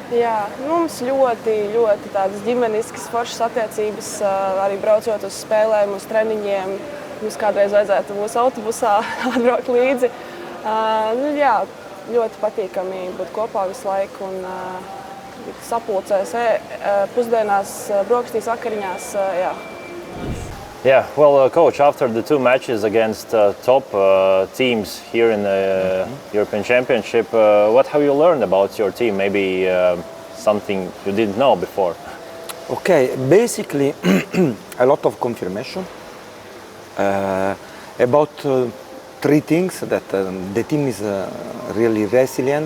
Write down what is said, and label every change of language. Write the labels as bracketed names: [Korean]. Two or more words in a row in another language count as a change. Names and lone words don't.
[Latvian] Mums ļoti tādas ģimeniskas foršas attiecības, arī braucot uz spēlēm, uz treniņiem. Mums kādreiz vajadzētu mūsu autobusā atbraukt līdzi. Ļoti patīkami būt kopā visu laiku un sapulcēs, pusdienās, brokastīs, vakariņās. [English] Yeah, well, coach, after the 2 matches against top teams here in the European Championship, what have you learned about your team? Maybe something you didn't know before? Okay, basically a lot of confirmation about 3 things, that the team is really resilient.